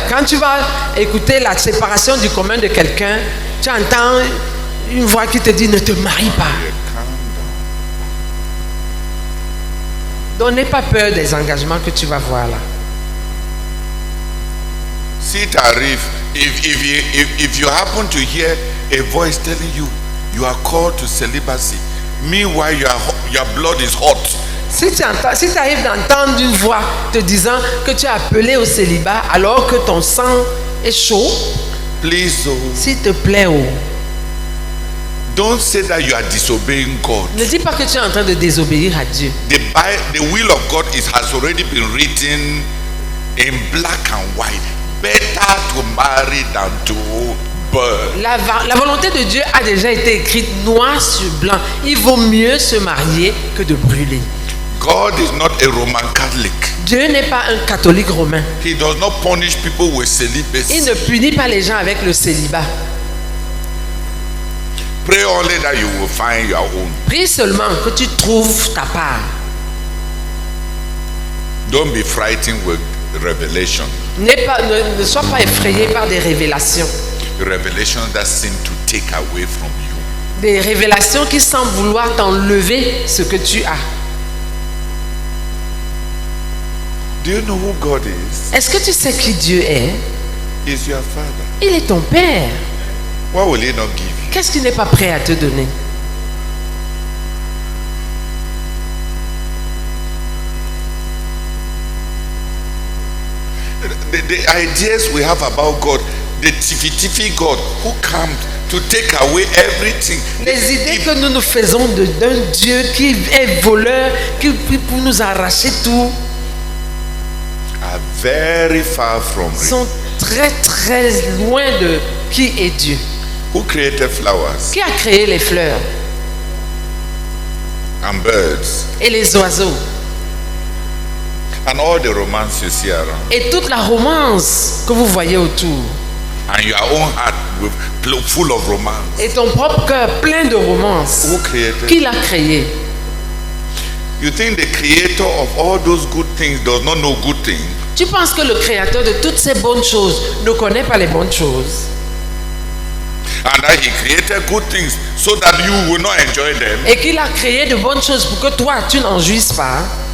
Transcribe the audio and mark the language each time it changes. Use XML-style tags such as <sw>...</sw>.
<fr>Quand tu vas écouter la séparation du commun de quelqu'un, tu entends une voix qui te dit ne te marie pas. Donc n'aie pas peur des engagements que tu vas voir là.</fr> <en>See Tarif, if you happen to hear a voice telling you you are called to celibacy, meanwhile your blood is hot.</en> <fr>Si tu arrives d'entendre une voix te disant que tu es appelé au célibat alors que ton sang est chaud,</fr> <en>please,</en> <fr>s'il te plaît,</fr> <en>don't say that you are disobeying God.</en> <fr>Ne dis pas que tu es en train de désobéir à Dieu.</fr> <en>The will of God has already been written in black and white. Better to marry than to burn.</en> <fr>La volonté de Dieu a déjà été écrite noir sur blanc. Il vaut mieux se marier que de brûler.</fr> <en>God is not a Roman Catholic.</en> <fr>Dieu n'est pas un catholique romain.</fr> <en>He does not punish people with celibacy.</en> <fr>Il ne punit pas les gens avec le célibat.</fr> <en>Pray only that you will find your own.</en> <fr>Prie seulement que tu trouves ta part.</fr> <en>Don't be frightened with revelation.</en> <fr>Ne sois pas effrayé par des révélations.</fr> <en>Revelations that seem to take away from you.</en> <fr>Des révélations qui semblent vouloir t'enlever ce que tu as.</fr> <en>Do you know who God is?</en> <fr>Est-ce que tu sais qui Dieu est?</fr> <en>He's your father.</en> <fr>Il est ton père.</fr> <en>What will he not give you?</en> <fr>Qu'est-ce qu'il n'est pas prêt à te donner?</fr> <en>The ideas we have about God, the tiffy God who comes to take away everything.</en> <fr>Les idées que nous nous faisons d'un Dieu qui est voleur, qui pour nous arracher tout,</fr> <en>are very far from</en> <fr>sont très très loin de qui est Dieu.</fr> <en>Who created flowers?</en> <fr>Qui a créé les fleurs</fr> <en>and birds</en> <fr>et les oiseaux</fr> <en>and all the romance you see around?</en> <fr>Et toute la romance que vous voyez autour.</fr> <en>And your own heart full of romance.</en> <fr>Et ton propre cœur plein de romance.</fr> <en>Who created?</en> <fr>Qui l'a créé?</fr> <en>You think the creator of all those good things does not know good things?</en> <fr>Tu penses que le créateur de toutes ces bonnes choses ne connaît pas les bonnes choses?</fr> <en>And that he created good things so that you will not enjoy them.</en> <fr>Et qu'il a créé de bonnes choses pour que toi tu n'en jouisses pas.</fr>